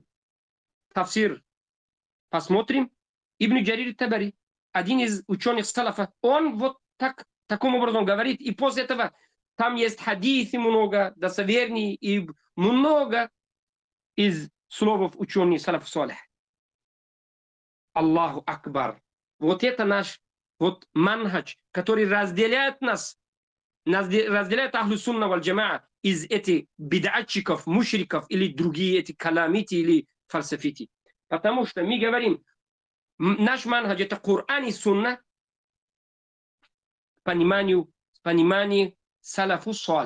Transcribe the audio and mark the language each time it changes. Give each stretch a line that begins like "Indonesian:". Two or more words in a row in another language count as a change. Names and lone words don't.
Russian: Тафсир посмотрим. Ибн Джарир Табари, один из ученых салафа, он вот таким образом говорит, и после этого там есть хадисы много, достоверные, и много из слов ученых
Arabic: السلف الصالح. الله أكبر.
Russian: Вот это наш вот манхадж, который разделяет нас разделяет
Arabic: أهل السنة والجماعة
Russian: из этих бидатчиков, мушриков или другие эти каламити или фальсафити. Потому что мы говорим, наш манхадж это Коран и Сунна с пониманием
Arabic: السلف الصالح.